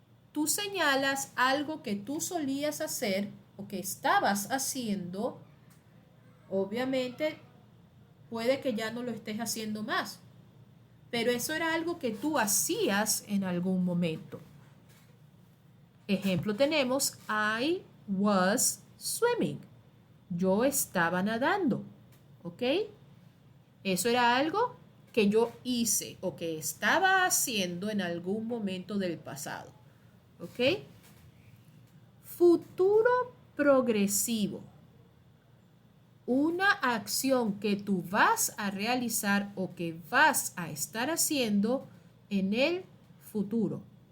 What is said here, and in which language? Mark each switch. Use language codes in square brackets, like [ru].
[es] Tú señalas algo que tú solías hacer o que estabas haciendo. Obviamente, puede que ya no lo estés haciendo más. Pero eso era algo que tú hacías en algún momento. Ejemplo tenemos, [en] I was swimming. [es] Yo estaba nadando. ¿Ok? Eso era algo que yo hice o que estaba haciendo en algún momento del pasado. ¿Ok? Futuro progresivo. Una acción que tú vas a realizar o que vas a estar haciendo en el futuro.